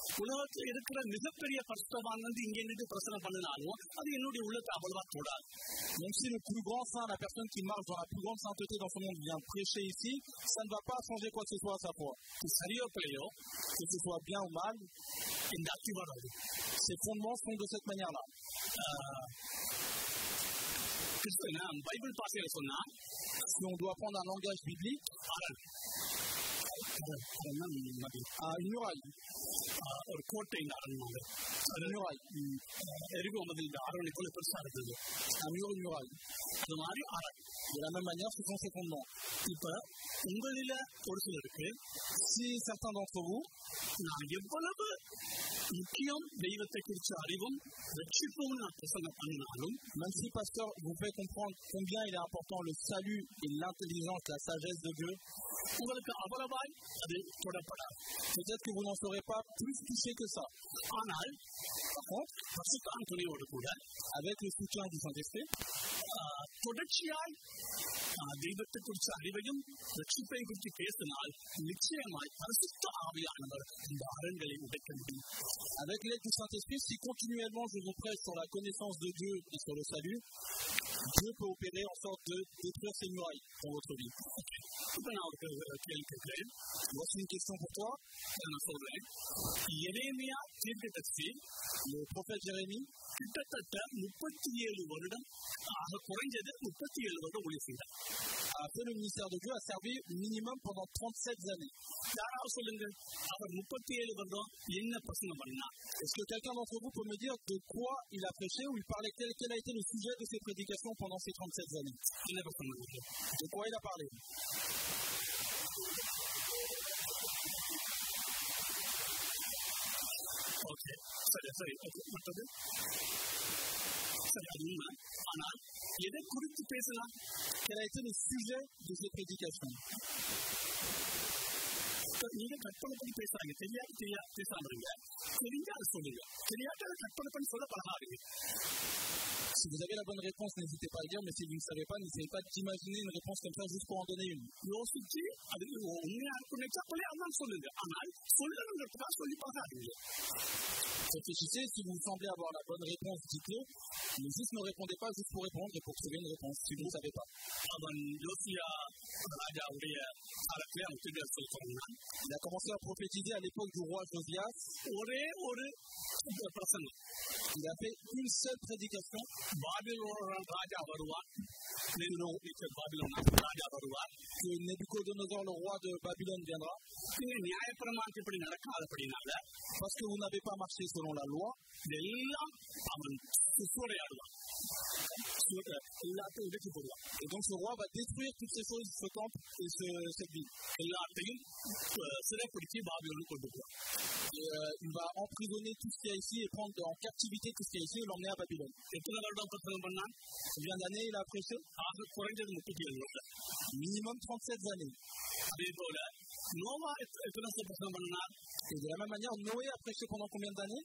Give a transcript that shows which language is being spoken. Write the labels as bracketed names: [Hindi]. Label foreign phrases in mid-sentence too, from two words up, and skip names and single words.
[French] Même si le plus grand saint, la personne qui marche dans la plus grande sainteté dans ce monde vient prêcher ici, ça ne va pas changer quoi que ce soit à sa foi. Que ce soit bien ou mal, ces fondements sont de cette manière-là. [Tamil] பைபிள் பாசையில சொன்னா [French] Si on doit prendre un langage biblique, une muraille. [Tamil] ஒரு கோட்டையின் அரண்மனை [French] Une muraille. [Tamil] எரிகோ வந்து இந்த அரண்மனை போல பெருசா இருந்தது. [French] Un mur, une muraille. [Tamil] அது மாதிரி அரண். [French] De la même manière, ce sont ses fondements. [Tamil] இப்ப உங்களில ஒரு சிலருக்கு [French] Si certains d'entre vous, [Tamil] நான் எவ்வளவு முக்கியம் தெய்வத்தை குறிச்ச அறிவும் ரட்சிப்பும் நான் பிரசங்கம் பண்ணினாலும், [French] même si pasteur vous fait comprendre combien il est important le salut et l'intelligence, la sagesse de Dieu, [Tamil] உங்களுக்கு அவ்வளவாய் அது தொடப்படாது. [French] peut-être que vous n'en serez pas plus touché que ça. [Tamil] ஆனால் பரிசுத்த துணையோடு கூட [French] avec le soutien du Saint-Esprit, [Tamil] தொடர்ச்சியாய் தெய்வத்தை குறிச்ச அறிவையும் ரட்சிப்பை குறித்து பேசினால் நிச்சயமாய் பரிசுத்த ஆவியானவர் இந்த அரண்களை உடைக்க முடியும். [French] avec l'aide du Saint-Esprit, si continuellement je vous prêche sur la connaissance de Dieu et sur le salut, Dieu peut opérer en sorte de détruire ces murailles dans votre vie. [Tamil] இப்ப நான் ஒரு கேள்வி கேட்கிறேன். [French] Voici une question pour toi. [Tamil] நான் சொல்றேன், எரேமியா தீர்க்கதரிசி [French] Le prophète Jérémie, [Tamil] கிட்டத்தட்ட 37 வருடம், குறைஞ்சது 37 வருடம் ஊழியம் செய்தார். [French] a fait le ministère de Dieu, a servi minimum pendant 37 années. [Tamil] யாராவது சொல்லுங்க, அவர் 37 வருடம் என்ன பிரசங்கம் பண்ணார்? [French] Est-ce que quelqu'un d'entre vous peut me dire de quoi il a prêché ou il parlait, quel a été le sujet de ses prédications pendant ces 37 années? [Tamil] என்ன பிரசங்கம் பண்ணார்? [French] De quoi il a parlé? [Tamil] ஓகே, சரி, மற்றது சரி, அது உண்மை. ஆனால் எதை குறித்து பேசலாம்? [French] Quel a été le sujet de ses prédications? [Tamil] நீங்க கற்பனை பண்ணி பேசுறாங்க, தெரியாது பேசாம இருங்க. தெரிஞ்சாலும் சொல்லுங்க, தெரியாத கற்பனை பண்ணி சொல்ல பழகாதீங்க. [French] Si vous avez la bonne réponse, n'hésitez pas à dire, mais si vous ne savez pas, n'essayez pas d'imaginer une réponse comme ça juste pour en donner une. [Tamil] யோசிச்சு அது உண்மையா இருக்குன்னு நினைச்சாலே அதான் சொல்லுங்க. ஆனால் சொல்லணுங்கிறதுக்காக சொல்லி பார்க்காதீங்க. [French] Réfléchissez, si vous semblez avoir la bonne réponse, dites-le, mais juste ne répondez pas juste pour répondre et pour trouver une réponse, si vous ne savez pas. [Tamil] அவன் யோசியா ராஜாவுடைய காலத்திலே அவன் தீர்க்கதரிசி சொன்னான். [French] Il a commencé à prophétiser à l'époque du roi Josias. [Tamil] ஒரே ஒரு பிரசங்கம். [French] Il a fait une seule prédication. [Tamil] பாபிலோன் ராஜா வருவார், பாபிலோன் ராஜா வருவார், [French] que Nabucodonosor, le roi de Babylone, viendra. [Tamil] நீங்க நியாயப்பிரமாணத்தின்படி நடக்காதபடினால, [French] parce que vous n'avez pas marché selon la loi, [Tamil] எல்லாம் அவன் சூறையாடுவான், எல்லாத்தையும் உடைச்சு போடுவான். [French] Et donc ce roi va détruire toutes ces choses, ce temple et cette ville. [Tamil] எல்லாத்தையும் சிறைப்பிடிச்சு பாபிலோனுக்கு கொண்டு போவான். [French] Il va emprisonner tout ce qu'il y a ici et prendre en captivité tout ce qu'il y a ici et l'emmener à Babylone. [Tamil] எத்தனை வருடம் பிரசங்கம் பண்ணான்? [French] Combien d'années il a prêché? [Tamil] குறைஞ்சது 37 வருடம். [French] Minimum 37 années. [Tamil] அதே போல நோவா எத்தனை வருஷம் பிரசங்கம் பண்ணார்? [French] Et de la même manière, Noé a prêché pendant combien d'années?